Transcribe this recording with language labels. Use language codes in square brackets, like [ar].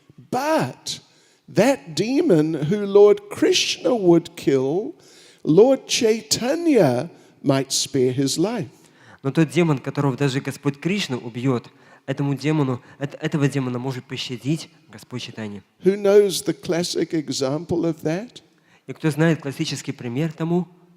[en] But that demon who Lord Krishna would kill, Lord Chaitanya might spare his life. [ru] Но тот демон, которого даже Господь Кришна убьет, этого демона может пощадить Господь Чайтанья. [en] Who knows the classic example of that? [ru] И кто знает классический пример тому?